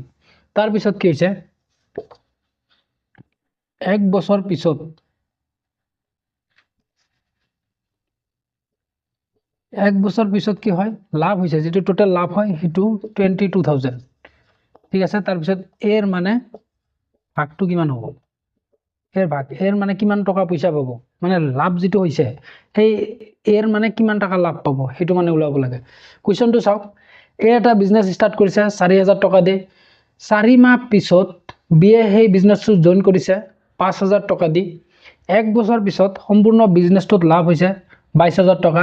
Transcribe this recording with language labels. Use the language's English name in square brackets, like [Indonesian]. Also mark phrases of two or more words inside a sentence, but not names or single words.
[Assamese] তাৰপিছত কি হৈছে, 1 বছৰ পিছত, 1 বছৰ পিছত কি হয়, লাভ হৈছে, যেটো টোটাল লাভ হয় সেইটো 22,000, ঠিক আছে। তাৰপিছত এৰ মানে ভাগটো কিমান হ'ব, এর ভাগ, এর মানে কিমান টকা পয়সা পাব, মানে লাভ যেটো হৈছে সেই এর মানে কিমান টাকা লাভ পাব সেইটো মানে ওলাব লাগে। কুৱেশ্যনটো চাওক। এ এটা বিজনেছ ষ্টাৰ্ট কৰিছে 4,000 টকা দি। 4 মাহ পিছত বিয়ে সেই বিজনেছটো জইন কৰিছে 5,000 টকা দি। 1 বছৰ পিছত সম্পূৰ্ণ বিজনেছটোত লাভ হৈছে 22,000 টকা।